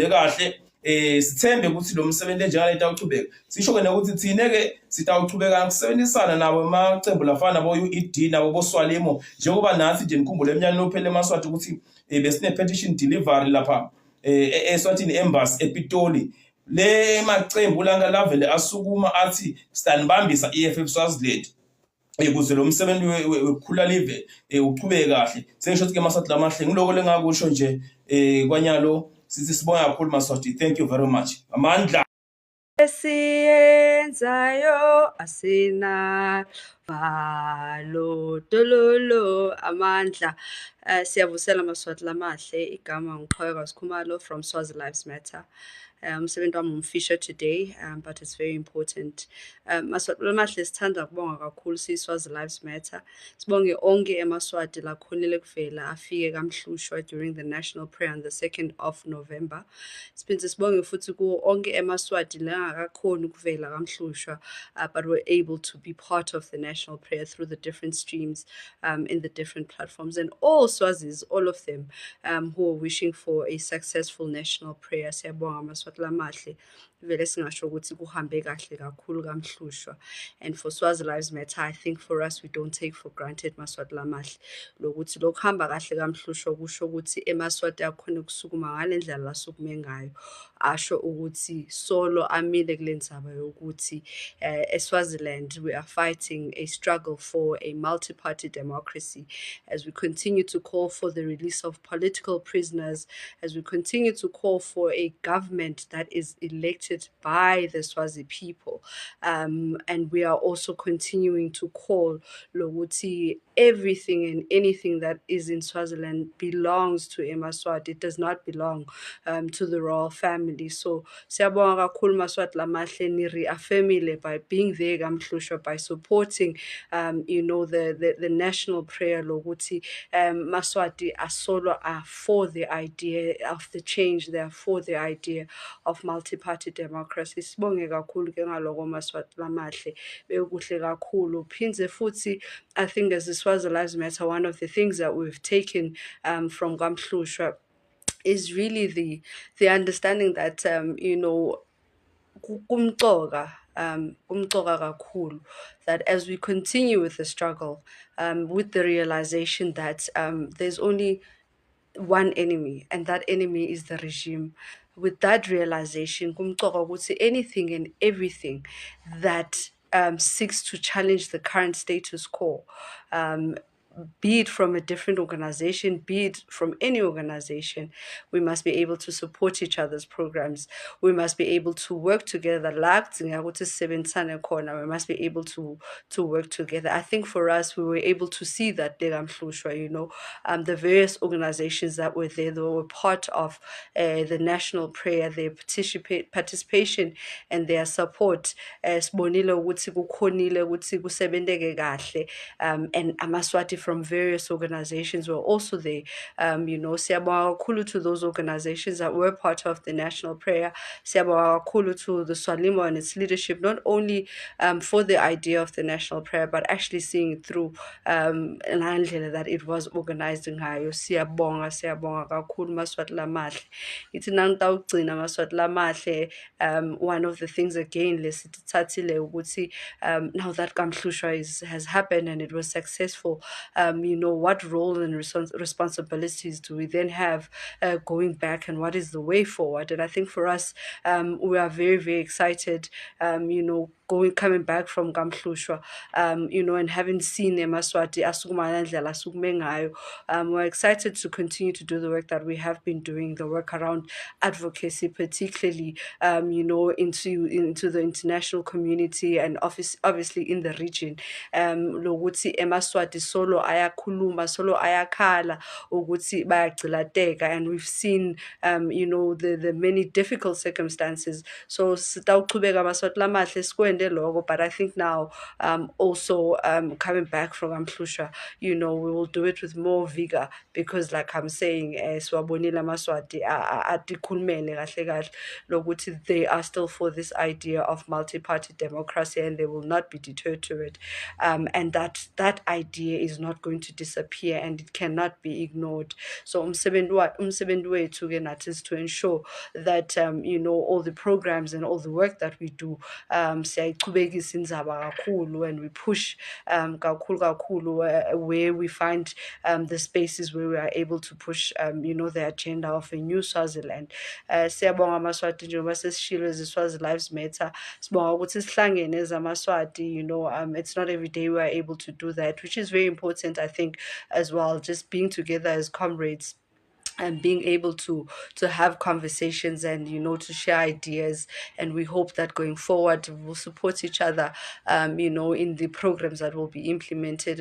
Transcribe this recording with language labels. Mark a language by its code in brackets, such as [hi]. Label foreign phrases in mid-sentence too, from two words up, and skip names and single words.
[ss] kahle sithembe ukuthi lo msebenzi njengale itawuchubeka sisho ke ukuthi thine ke sitawuchubeka ukusebenzisana nabo emacembu lafana nabo UED nabo boSwalimo njengoba nathi nje nikhumbule eminyakeni ophele Maswati ukuthi besine [en] petition delivery [ss] lapha eSwatini embassy ePitoli le macembu langa lavele asukuma athi stanibambisa EFF Swaziland ukuze lo msebenzi wekhula live uqhubeke kahle sengisho ukuthi ke Maswati lamahle ngiloko lengakusho nje kwanyalo sithi sibonga kakhulu Maswati. [en] Thank you very much. [ss] Amandla esiyenzayo asina valo dololo amandla. Siyavusela Maswati lamahle igama ngiqhaweka Sikhumalo from Swazi Lives Matter. Umsebenzi wami umfisha [en] today, but it's very important. [ss] Maswati lamahle sithanda ukubonga kakhulu siSwazi Lives Matter. Sibonge onke eMaswati lakhonile kuvela afike kamhlushwa [en] during the national prayer on the 2nd of November. [ss] Siphinde sibonge futhi kuwo onke eMaswati langakakhoni ukuvela kamhlushwa, [en] but were able to be part of the national prayer through the different streams in the different platforms, and all Swazis, all of them who are wishing for a successful national prayer. [ss] Siyabonga Maswati lamahle vele singasho ukuthi kuhambe kahle kakhulu kamhlushwa. [en] And for Swazi Lives Matter, I think for us we don't take for granted [ss] Maswati lamahle lokuthi lokuhamba kahle kamhlushwa kusho ukuthi eMaswati akhona ukusukuma ngalendlela lasukume ngayo, asho ukuthi solo amile kule ndzaba yokuthi eSwaziland [en] we are fighting a struggle for a multi-party democracy, as we continue to call for the release of political prisoners, as we continue to call for a government that is elected by the Swazi people. And we are also continuing to call lokuthi everything and anything that is in Swaziland belongs to eMaswati. It does not belong to the royal family. So [ss] siyabonga kakhulu Maswati lamahle ni reaffirmile [en] by being there kamhlushwa, by supporting the national prayer [ss] lokuthi Maswati asolo [en] are for the idea of the change, they are for the idea of multi-party democracy. [ss] Sibonge kakhulu ke ngaloko Maswati lamahle bekuhle kakhulu. Phindze futhi [en] I think as the Swazi Lives Matter, one of the things that we've taken from Kamhlushwa is really the understanding that [ss] kumcoka kakhulu, [en] that as we continue with the struggle, with the realization that there's only one enemy, and that enemy is the regime. With that realization, [ss] kumcoka ukuthi [en] anything and everything that seeks to challenge the current status quo, be it from a different organization, be it from any organization, we must be able to support each other's programs. We must be able to work together. We must be able to work together. I think for us, we were able to see that the various organizations that were there, they were part of the national prayer, their participation and their support. And Amaswati from various organizations were also there. [ss] Siyabonga kakhulu [en] to those organizations that were part of the national prayer. [ss] Siyabonga kakhulu [en] to the Swalimo and its leadership, not only for the idea of the national prayer, but actually seeing it through that it was organized ngayo. [ss] Siyabonga kakhulu Maswati Lamahle. Ithi nangitawugcina Maswati Lamahle, [en] one of the things again [ss] lesithathile ukuthi [en] now that Kamhlushwa has happened and it was successful, what role and responsibilities do we then have going back, and what is the way forward? And I think for us, we are very, very excited, coming back from Kamhlushwa, and having seen [ss] eMaswati asukumana ndlela asukume ngayo. [en] We're excited to continue to do the work that we have been doing, the work around advocacy, particularly, into the international community and obviously in the region. [ss] Lokuthi eMaswati solo ayakhuluma, solo ayakhala ukuthi bayagcilateka, [en] and we've seen the many difficult circumstances. So [ss] sitawuchubeka Maswati Lamahle sikwende logo, [en] but I think now also coming back from Kamhlushwa, we will do it with more vigor, because like I'm saying, [ss] Swabonile Maswati atikhulumele kahle kahle lokuthi [en] they are still for this idea of multi-party democracy, and they will not be deterred to it, and that idea is not going to disappear, and it cannot be ignored. So [ss] umsebenzi wethu ke nathi [en] is to ensure that all the programs and all the work that we do [ss] siyayichubekisa indaba kakhulu, [en] and we push kakhulu where we find the spaces where we are able to push the agenda of a new Swaziland. [ss] Siyabonga Maswati njengoba sesishilo Swazi Lives Matter. Sibonga ukuthi sihlangene [en] as amaswati, it's not every day we are able to do that, which is very important, I think, as well, just being together as comrades and being able to have conversations and to share ideas. And we hope that going forward we'll support each other in the programs that will be implemented.